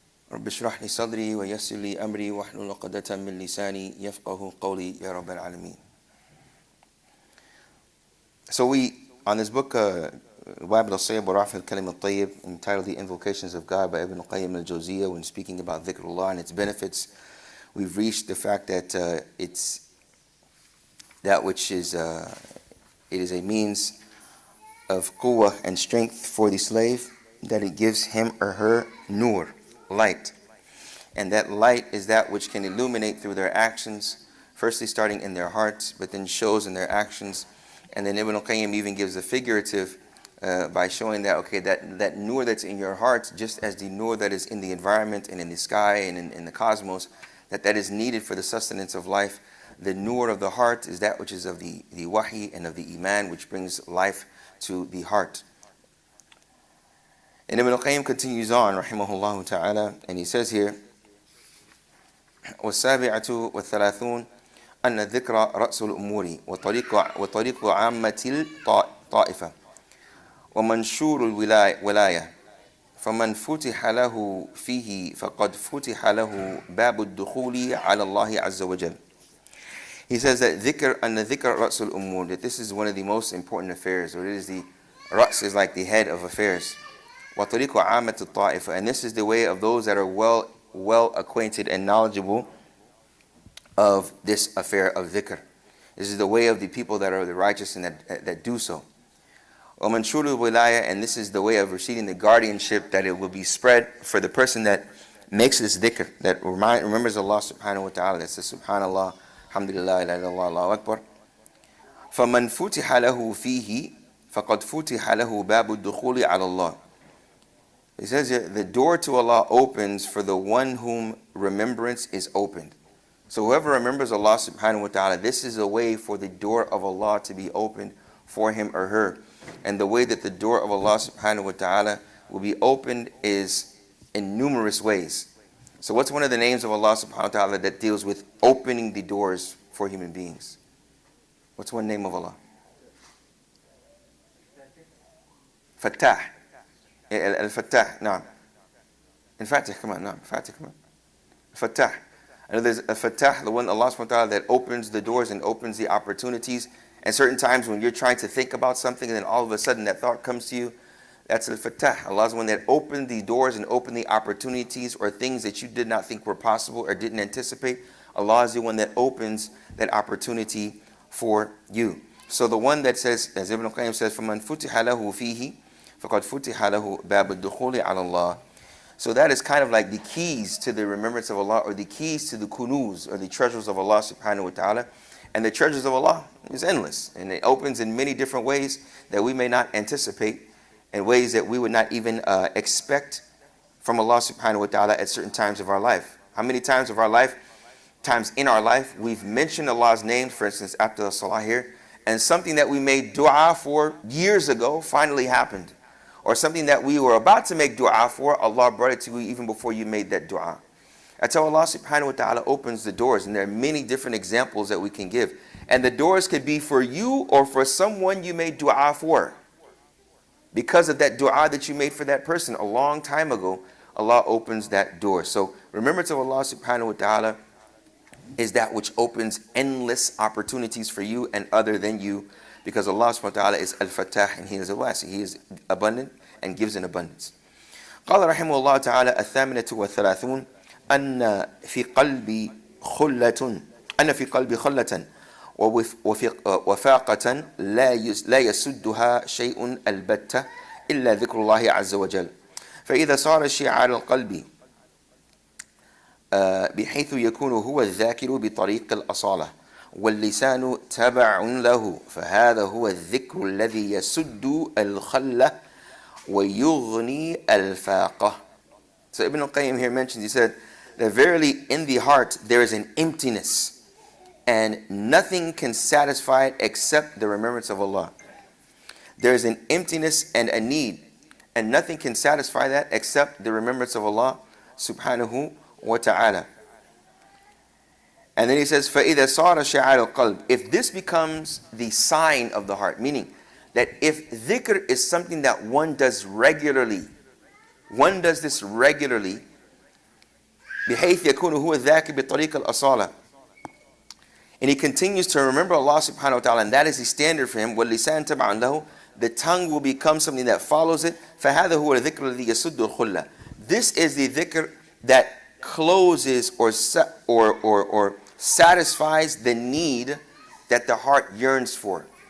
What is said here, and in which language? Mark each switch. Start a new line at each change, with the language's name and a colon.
Arabic: رب اشرح لي صدري ويسر لي أمري واحلل عقدة من لساني يفقه قولي يا رب العالمين.
English: So we, on this book, Wabil al-Sayyib wa Ra'f al-Kalim al-Tayyib, entitled The Invocations of God by Ibn al-Qayyim al-Jawziyah, when speaking about dhikrullah and its benefits, we've reached the fact that it's that which is, it is a means of quwwah and strength for the slave, that it gives him or her nur, light. And that light is that which can illuminate through their actions, firstly starting in their hearts, but then shows in their actions. And then Ibn al-Qayyim even gives a figurative by showing that, okay, that nur that's in your heart, just as the nur that is in the environment and in the sky and in the cosmos, that is needed for the sustenance of life. The nur of the heart is that which is of the wahi and of the iman, which brings life to the heart. And Ibn al-Qayyim continues on, rahimahullah ta'ala, and he says here,
Arabic: وَالسَّابِعَةُ وَالثَّلَاثُونَ أَنَّ الذِّكْرَ رَأْسُ الْأُمُورِ وطريق عامة الطائفة ومنشور الولاية فمن فتح له فيه فقد فتح له باب الدخول على الله عز وجل.
English: He says that dhikr,
Arabic: أن الذِّكْرَ رَأْسُ الْأُمُورِ,
English: that this is one of the most important affairs, or it is the Ra's is like the head of affairs.
Arabic: وطريق عامة الطائفة,
English: and this is the way of those that are well acquainted and knowledgeable of this affair of dhikr. This is the way of the people that are the righteous and that do so.
Arabic: ومنشور الولاية,
English: and this is the way of receiving the guardianship, that it will be spread for the person that makes this dhikr, that remembers Allah subhanahu wa ta'ala, that says subhanallah, alhamdulillah, la ilaha illallah, Allahu akbar.
Arabic: فمن فتح له فيه فقد فتح له باب الدخول على الله.
English: He says here, the door to Allah opens for the one whom remembrance is opened. So whoever remembers Allah subhanahu wa ta'ala, this is a way for the door of Allah to be opened for him or her. And the way that the door of Allah subhanahu wa ta'ala will be opened is in numerous ways. So what's one of the names of Allah subhanahu wa ta'ala that deals with opening the doors for human beings? What's one name of Allah? Fattah. Al-Fattah, naam. Al-Fatih, come on, naam. Fatih, come on. Fattah. I know there's a Fattah, the one Allah subhanahu wa ta'ala that opens the doors and opens the opportunities. And certain times when you're trying to think about something and then all of a sudden that thought comes to you, that's Al-Fattah. Allah is the one that opened the doors and opened the opportunities or things that you did not think were possible or didn't anticipate. Allah is the one that opens that opportunity for you. So the one that says, as Ibn al-Qayyim says,
Arabic: فَمَنْ فُتِحَ لَهُ فِيهِ فَقَدْ فُتِحَ لَهُ بَابُ الدُّخُولِ عَلَى اللَّهِ.
English: So that is kind of like the keys to the remembrance of Allah, or the keys to the kunuz, or the treasures of Allah subhanahu wa ta'ala. And the treasures of Allah is endless, and it opens in many different ways that we may not anticipate, in ways that we would not even expect from Allah subhanahu wa ta'ala at certain times of our life. How many times in our life we've mentioned Allah's name, for instance, after the salah here, and something that we made dua for years ago finally happened. Or something that we were about to make dua for, Allah brought it to you even before you made that dua. That's how Allah subhanahu wa ta'ala opens the doors. And there are many different examples that we can give. And the doors could be for you or for someone you made dua for. Because of that dua that you made for that person a long time ago, Allah opens that door. So remembrance of Allah subhanahu wa ta'ala is that which opens endless opportunities for you and other than you. Because Allah subhanahu wa ta'ala is Al-Fattah, and He is Al-Wasi. He is abundant and gives in abundance.
Arabic: قال رحمه الله تعالى الثامنة والثلاثون أن في قلبي خلة وفاقة لا يسدها شيء البتة إلا ذكر الله عز وجل فإذا صار شعار القلب بحيث يكون هو الذاكر بطريق الأصالة واللسان تبع له فهذا هو الذكر الذي يسد الخلة ويغني الفاقة.
English: So Ibn al-Qayyim here mentions, he said that verily in the heart there is an emptiness and nothing can satisfy it except the remembrance of Allah. There is an emptiness and a need, and nothing can satisfy that except the remembrance of Allah subhanahu wa ta'ala. And then he says,
Arabic: فَإِذَا صَارَ شَعَارُ الْقَلْبِ,
English: if this becomes the sign of the heart, meaning that if dhikr is something that one does regularly, one does this regularly,
Arabic: بحيث يكون هو ذاك بطريق الأصالة.
English: And he continues to remember Allah subhanahu wa ta'ala, and that is the standard for him.
Arabic: وَاللِّسَانِ تَبْعًا لَهُ.
English: The tongue will become something that follows it.
Arabic: فَهَذَا هُوَ الذِّكْرُ الَّذِي يَسُدُّ الْخُلَّةِ.
English: This is the dhikr that closes or satisfies the need that the heart yearns for.